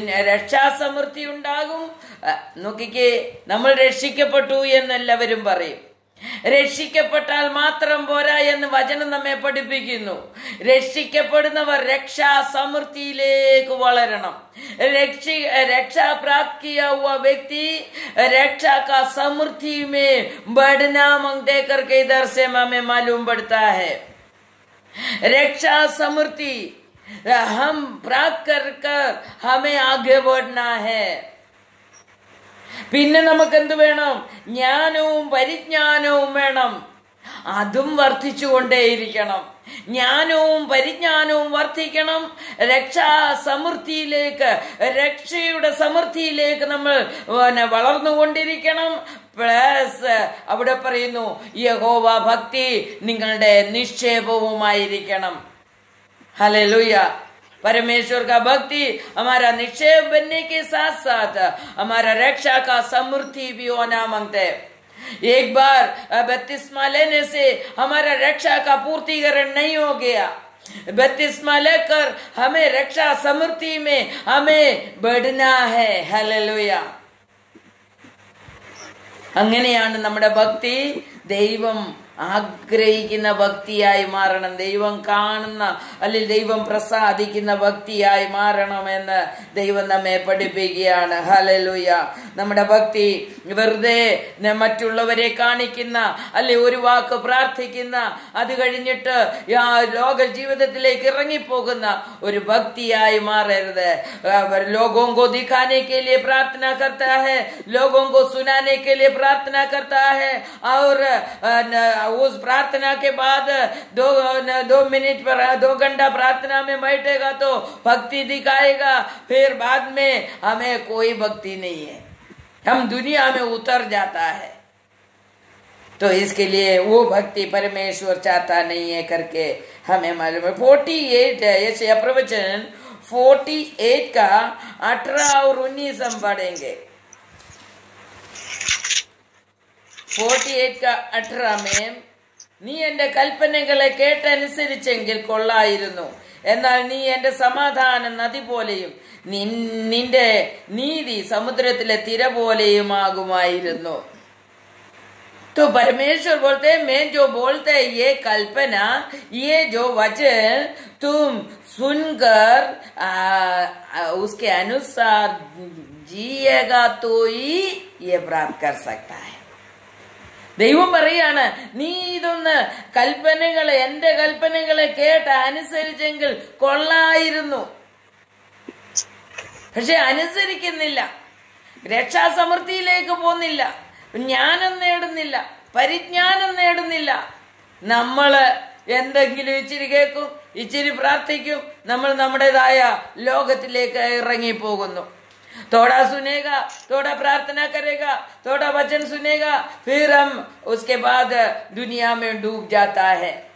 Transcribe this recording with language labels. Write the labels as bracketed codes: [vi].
[ml] രക്ഷാസമൃദ്ധി ഉണ്ടാകും. നോക്കിക്കേ, നമ്മൾ രക്ഷിക്കപ്പെട്ടു എന്നെല്ലാവരും പറയും. രക്ഷിക്കപ്പെട്ടാൽ മാത്രം പോരാ എന്ന് വചനം നമ്മെ പഠിപ്പിക്കുന്നു. രക്ഷിക്കപ്പെടുന്നവർ രക്ഷാസമൃദ്ധിയിലേക്ക് വളരണം. [hi] रक्षा प्राप्त किया हुआ व्यक्ति रक्षा का समृद्धि में बढ़ना मांगते करके इधर से हमें मालूम पड़ता है. रक्षा समृद्धि हम प्राप्त कर हमें आगे बढ़ना है. [ml] പിന്നെ നമുക്ക് എന്ത് വേണം? ജ്ഞാനവും പരിജ്ഞാനവും വേണം. അതും വർദ്ധിച്ചുകൊണ്ടേയിരിക്കണം. ജ്ഞാനവും പരിജ്ഞാനവും വർദ്ധിക്കണം. രക്ഷാസമൃദ്ധിയിലേക്ക്, രക്ഷയുടെ സമൃദ്ധിയിലേക്ക് നമ്മൾ വളർന്നുകൊണ്ടിരിക്കണം. പ്ലസ് അവിടെ പറയുന്നു, യഹോവ ഭക്തി നിങ്ങളുടെ നിക്ഷേപവുമായിരിക്കണം. ഹല്ലേലൂയ. [hi] परमेश्वर का भक्ति हमारा निक्षेप बनने के साथ साथ हमारा रक्षा का समृद्धि भी होना मांगते हैं. एक बार बपतिस्मा लेने से हमारा रक्षा का पूर्तिकरण नहीं हो गया. बपतिस्मा लेकर हमें रक्षा समृद्धि में हमें बढ़ना है. हालेलुया. [ml] അങ്ങനെയാണ് നമ്മുടെ ഭക്തി ദൈവം ആഗ്രഹിക്കുന്ന ഭക്തിയായി മാറണം. ദൈവം കാണുന്ന, അല്ലെങ്കിൽ ദൈവം പ്രസാദിക്കുന്ന ഭക്തിയായി മാറണമെന്ന് ദൈവം നമ്മെ പഠിപ്പിക്കുകയാണ്. ഹല്ലേലൂയ. നമ്മുടെ ഭക്തി വെറുതെ മറ്റുള്ളവരെ കാണിക്കുന്ന, അല്ലെ ഒരു വാക്ക് പ്രാർത്ഥിക്കുന്ന, അത് കഴിഞ്ഞിട്ട് ലോക ജീവിതത്തിലേക്ക് ഇറങ്ങിപ്പോകുന്ന ഒരു ഭക്തിയായി മാറരുത്. [hi] लोगों को दिखाने के लिए प्रार्थना करता है, लोगों को सुनाने के लिए प्रार्थना करता है, और उस प्रार्थना के बाद 2 मिनट पर 2 घंटा प्रार्थना में बैठेगा तो भक्ति दिखाएगा, फिर बाद में हमें कोई भक्ति नहीं है, हम दुनिया में उतर जाता है. तो इसके लिए वो भक्ति परमेश्वर चाहता नहीं है करके हमें मालूम है। 48 है यशायाह प्रवचन 48 का 18 और 19 हम पढ़ेंगे। 48 का 18 में [ml] നീ എന്റെ കൽപ്പനകളെ കേട്ടനുസരിച്ചെങ്കിൽ കൊള്ളായിരുന്നു, എന്നാൽ നീ എന്റെ സമാധാനം നദി പോലെയും നിന്റെ നീതി സമുദ്രത്തിലെ തിര പോലെയുമാകുമായിരുന്നു। [hi] तो परमेश्वर बोलते हैं मैं जो बोलते हैं ये कल्पना, ये जो वचन तुम सुनकर उसके अनुसार जिएगा तो ही ये प्राप्त कर सकता है। [ml] ദൈവം പറയാണ് നീ ഇതൊന്ന് കൽപ്പനകളെ എന്റെ കൽപ്പനകളെ കേട്ട് അനുസരിച്ചെങ്കിൽ കൊള്ളായിരുന്നു, പക്ഷെ അനുസരിക്കുന്നില്ല, രക്ഷാസമൃദ്ധിയിലേക്ക് പോകുന്നില്ല, ജ്ഞാനം നേടുന്നില്ല, പരിജ്ഞാനം നേടുന്നില്ല। നമ്മള് എന്തെങ്കിലും ഇച്ചിരി കേൾക്കും, ഇച്ചിരി പ്രാർത്ഥിക്കും, നമ്മൾ നമ്മുടേതായ ലോകത്തിലേക്ക് ഇറങ്ങിപ്പോകുന്നു। [hi] थोड़ा सुनेगा, थोड़ा प्रार्थना करेगा, थोड़ा वचन सुनेगा, फिर हम उसके बाद दुनिया में डूब जाता है।